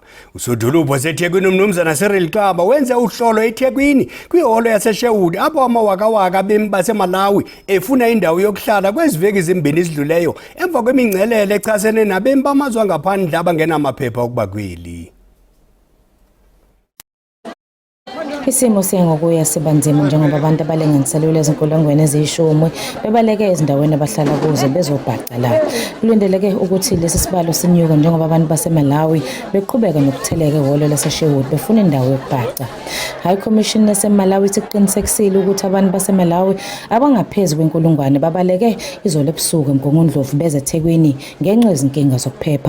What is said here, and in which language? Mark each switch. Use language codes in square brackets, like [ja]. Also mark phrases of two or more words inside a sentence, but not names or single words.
[xh] Usodolophu waseThekwini uMnumzana Cyril Xaba wenze uhlolo eThekwini kwiholo yaseSherwood apho amawakawaka abemi baseMalawi efuna indawo yokuhlala kweziveki zimbini ezidluleyo emva kwemingcelele echasene nabemi bamazwe angaphandle ndaba ngenamaphepha okuba kweli. [zu] Isimo siyangokuya sibanzima njengoba abantu abalenganiselwe ezinkulungwane eziyishumi bebaleke ezindaweni abahlala kuzo bezobhaca la. Kulindeleke ukuthi lesi sibalo sinyuke njengoba abantu baseMalawi beqhubeka nokutheleka ehholo laseSherwood befuna indawo yokubhaca. High Commission yaseMalawi siqinisekisile ukuthi abantu baseMalawi abangaphezulu kwenkulungwane babaleke izolo ebusuku eMgungundlovu beze eThekwini ngenxa yezinkinga zokuphepha.